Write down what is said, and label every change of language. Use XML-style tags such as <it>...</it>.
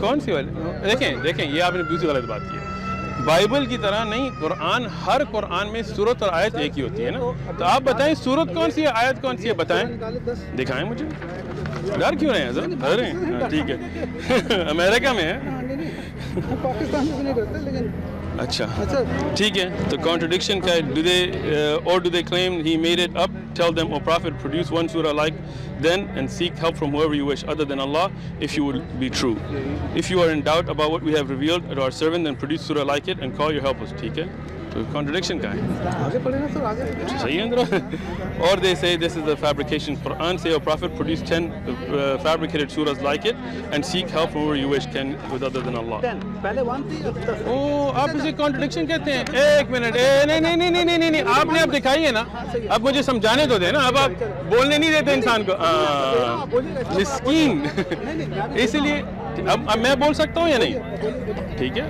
<ur>کون سی والی؟ دیکھیں یہ آپ نے دوسری غلط بات کی ہے. بائبل کی طرح نہیں، قرآن ہر قرآن میں سورت اور آیت ایک ہی ہوتی ہے نا. تو آپ بتائیں سورت کون سی ہے، آیت کون سی ہے، بتائیں، دکھائیں مجھے. ڈر کیوں رہے ہیں حضرت؟ ڈر رہے ہیں؟ ٹھیک ہے. امریکہ میں ہے. پاکستان میں بھی نہیں کرتے لیکن اچھا ٹھیک ہے. تو کانٹرڈکشن کا</ur> <en>do they claim he made it up? Tell them, O Prophet, produce one surah like then and seek help from whoever you wish other than Allah if you would be true. If you are in doubt about what we have revealed to our servant, then produce surah like it and call your helpers.</en> <ur>ٹھیک ہے. تو contradiction کا ہے. آگے پڑھے نا سر، آگے صحیح ہے اندر.</ur> <en>Or they say this is the fabrication. Quran say, O Prophet, produce 10 fabricated surahs like it and seek help from whoever you wish can with other than Allah.</en> <ur>پہلے 1 تھی اب 10. او آپ اسے کانٹرڈکشن کہتے ہیں. ایک منٹ، نہیں آپ نے اب دکھائی ہے نا، اب مجھے سمجھانے تو دیں نا. اب آپ بولنے نہیں دیتے انسان کو. مسکین. اس لیے اب میں بول سکتا ہوں یا نہیں؟ ٹھیک ہے.</ur>